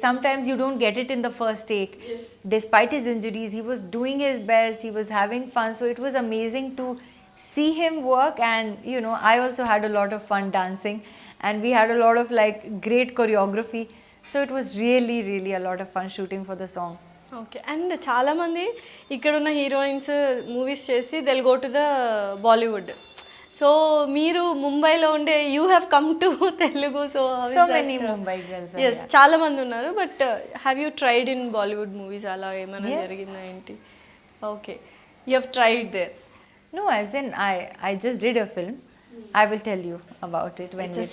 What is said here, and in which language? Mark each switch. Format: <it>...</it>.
<en>Sometimes you don't get it in the first take. Yes. Despite his injuries, he was doing his best, he was having fun. So, it was amazing to see him work. And you know, I also had a lot of fun dancing, and we had a lot of like great choreography. So it was really, really a lot of fun shooting for the song. Okay.</en> <te>And చాలామంది ఇక్కడున్న heroines movies చేసి</te> <en>They'll go to the Bollywood.</en> <te>So మీరు ముంబైలో ఉండే</te> <en>You have come to Telugu. So many Mumbai girls are</en> <te>yes చాలా మంది ఉన్నారు.</te> <en>But have you tried in Bollywood movies?</en> <te>అలా ఏమైనా జరిగిందా ఏంటి?</te> <en>Okay, you have tried there. No, as in I just did a film. I will tell you about it when we talk.</en>